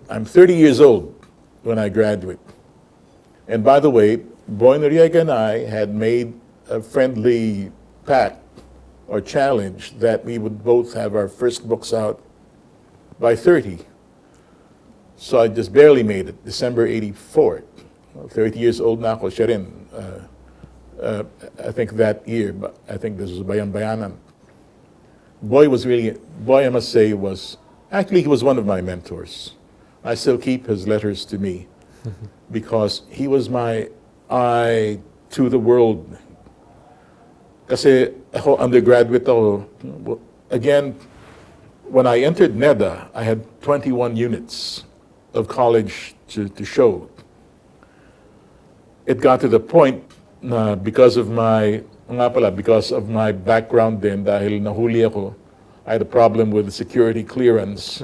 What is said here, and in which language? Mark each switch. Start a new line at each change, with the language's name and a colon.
English: I'm 30 years old when I graduate. And by the way, Boy Noriega and I had made a friendly pact or challenge that we would both have our first books out by 30. So I just barely made it, December '84. 30 years old
Filipino: na ako, siya rin.
English: I think that year, but I think this was Bayan Bayanan. Boy, I must say, he was one of my mentors. I still keep his letters to me because he was my eye to the world.
Filipino: Kasi ako undergraduate ako.
English: Again, when I entered NEDA, I had 21 units of college to show. It got to the point na because of my background din,
Filipino: dahil nahuli ako,
English: I had a problem with security clearance.